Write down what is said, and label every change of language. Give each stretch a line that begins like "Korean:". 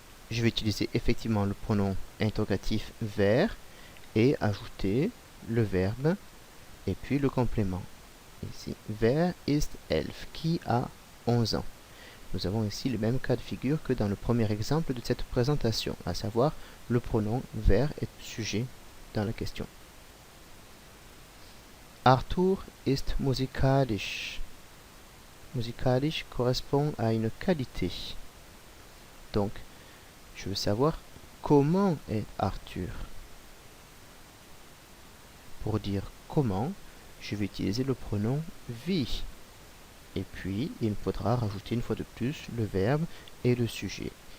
French: Je vais utiliser effectivement le pronom interrogatif vers et ajouter le verbe et puis le complément. Ici,
German: wer ist 11,
French: qui a 11 ans. Nous avons ici le même cas de figure que dans le premier exemple de cette présentation, à savoir le pronom vers est sujet dans la question.
German: Arthur ist musikalisch.
French: Musikalisch correspond à une qualité. Donc, je veux savoir comment est Arthur. Pour dire comment, je vais utiliser le pronom wie. Et puis, il faudra rajouter une fois de plus le verbe et le sujet.